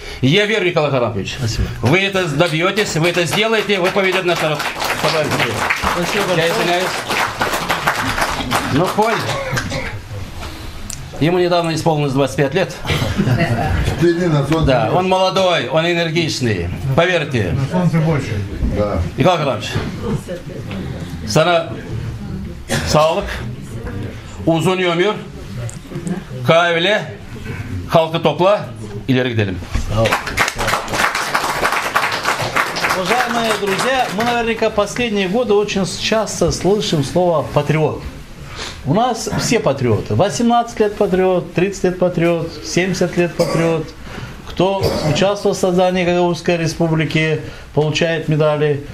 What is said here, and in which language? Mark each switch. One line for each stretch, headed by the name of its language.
Russian: Я верю, Николай Харламович, вы это добьетесь, вы это сделаете, вы поведете наш народ. Я извиняюсь. Ну, Коль, ему недавно исполнилось 25 лет. Да, он молодой, он энергичный. Поверьте. Да.
Turkish: Николай Харламович, sana sağlık, uzun ömür, kahvele, halkı topla, ileri gidelim.
Russian: Уважаемые друзья, мы наверняка последние годы очень часто слышим слово «патриот». У нас все патриоты. 18 лет патриот, 30 лет патриот, 70 лет патриот. Кто участвовал в создании Гагаузской республики, получает медали.